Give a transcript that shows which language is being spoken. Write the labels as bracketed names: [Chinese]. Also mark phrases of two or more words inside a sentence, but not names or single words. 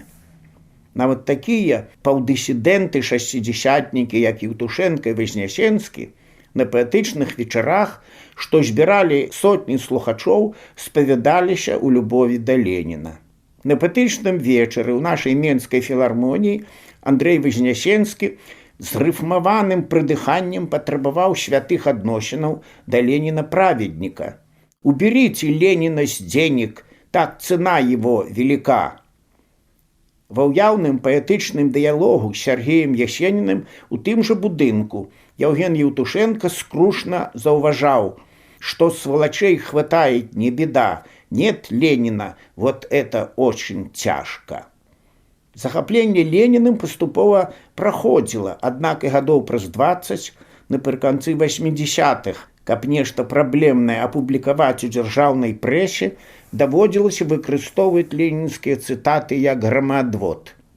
[Belarusian] Нават такія паўдысідэнты-шасцідзясятнікі, як Евтушенко і Вазнясенскі, на паэтычных вечарах, што збіралі сотні слухачоў, спавядаліся ў любові да Леніна. На паэтычным вечары ў нашай менскай філармоніі Андрэй Вазнясенскі з рыфмаваным прыдыханнем патрабаваў святых адносінаў да Леніна-праведніка. [Russian] «Уберите Ленина с денег, так цена его велика». [Belarusian] Ва ўяўным паэтычным дыялогу з Сергеем Ясеніным у тым жа будынку Евген Евтушенко скрушна заўважаў, што [Russian] сволочей хватает не беда, нет Ленина, вот это очень тяжко. [Belarusian] Захапленне Леніным паступова праходзіла, аднак і гадоў праз 20, напрыканцы 80-х, каб нешта праблемнае апублікаваць у дзяржаўнай прэсе, даводзілася выкарыстоўваць ленінскія цытаты як грамаадвод.